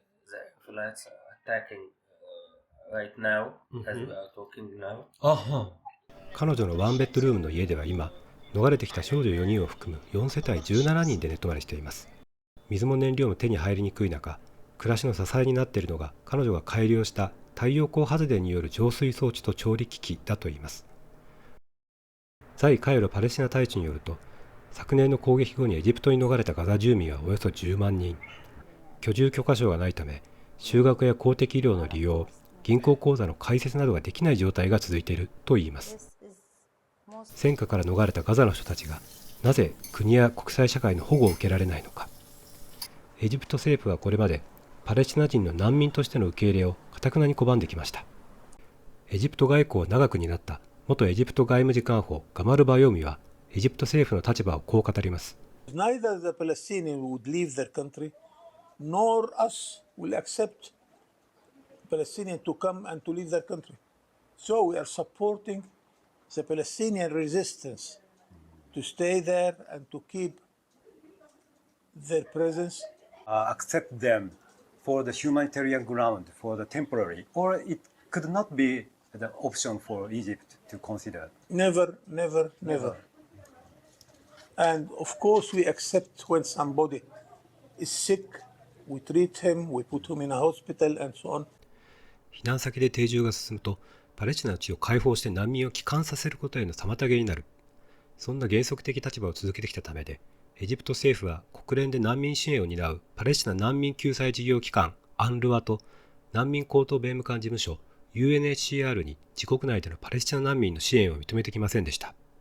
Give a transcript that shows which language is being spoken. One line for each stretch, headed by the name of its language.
English: The flats are attacking right now as we are talking now.
Japanese: 彼女のワンベッドルームの家では今、逃れてきた少女4人を含む4世帯17人で寝泊まりしています。水も燃料も手に入りにくい中、暮らしの支えになっているのが彼女が改良した太陽光発電による浄水装置と調理機器だといいます。在カイロパレスチナ大使によると、昨年の攻撃後にエジプトに逃れたガザ住民はおよそ10万人。居住許可証がないため、就学や公的医療の利用、銀行口座の開設などができない状態が続いているといいます。戦火から逃れたガザの人たちがなぜ国や国際社会の保護を受けられないのか。エジプト政府はこれまでパレスチナ人の難民としての受け入れを堅くなに拒んできました。エジプト外交を長く担った元エジプト外務次官補ガマル・バヨーミはエジプト政府の立場をこう語ります。
English: Neither the Palestinians would leave their country, nor us will accept Palestinians to come and to leave their country. So we are supporting the Palestinian resistance to stay there and to keep their presence. Accept them for the humanitarian ground, for the temporary, or it could not be the option for Egypt to consider. Never, never, never. And of course we accept when somebody is sick, we treat him, we put him in a hospital and so on.
Japanese: 避難先で定住が進むとパレスチナの地を解放して難民を帰還させることへの妨げになる。そんな原則的立場を続けてきたためで、エジプト政府は国連で難民支援を担うパレスチナ難民救済事業機関アンルワと難民高等弁務官事務所 UNHCR に自国内でのパレスチナ難民の支援を認めてきませんでした。